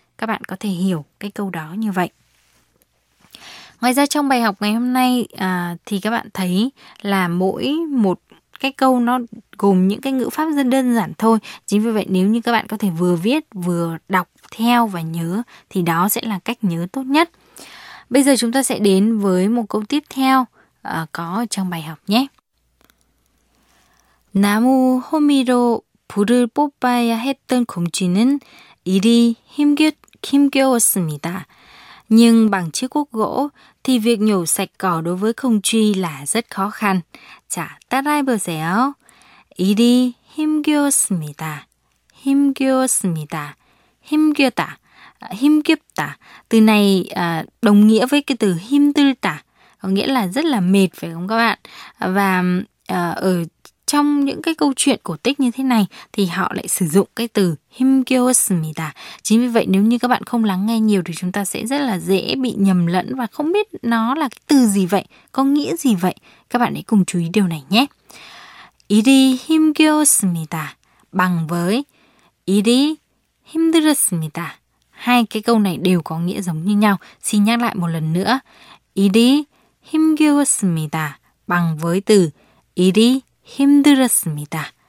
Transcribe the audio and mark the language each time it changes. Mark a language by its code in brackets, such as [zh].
[vi] Các bạn có thể hiểu cái câu đó như vậy. Ngoài ra trong bài học ngày hôm nay thì các bạn thấy là mỗi một cái câu nó gồm những cái ngữ pháp rất đơn giản thôi. Chính vì vậy nếu như các bạn có thể vừa viết vừa đọc theo và nhớ thì đó sẽ là cách nhớ tốt nhất. Bây giờ chúng ta sẽ đến với một câu tiếp theo có trong bài học nhé. [ko] 나무 호미로 불을 뽑아야 했던 곰쥐는 일이 힘겨웠습니다. [vi] Nhưng bằng chiếc cuốc gỗ thì việc nhổ sạch cỏ đối với công cụ là rất khó khăn. [ko] 자, 따라해보세요. 일이 힘겨웠습니다. 힘겨웠습니다. 힘겨다. 힘겹다. [vi] Từ này đồng nghĩa với cái từ 힘들다. Có nghĩa là rất là mệt phải không các bạn? Và ở trong những cái câu chuyện cổ tích như thế này thì họ lại sử dụng cái từ 힘겨웠습니다. Chính vì vậy nếu như các bạn không lắng nghe nhiều thì chúng ta sẽ rất là dễ bị nhầm lẫn và không biết nó là cái từ gì vậy, có nghĩa gì vậy. Các bạn hãy cùng chú ý điều này nhé. [ko] 일이 힘겨웠습니다 [vi] bằng với [ko] 일이 힘들었습니다. [vi] Hai cái câu này đều có nghĩa giống như nhau. Xin nhắc lại một lần nữa. [ko] 일이 힘겨웠습니다 [vi] bằng với từ [ko] 일이 힘들었습니다.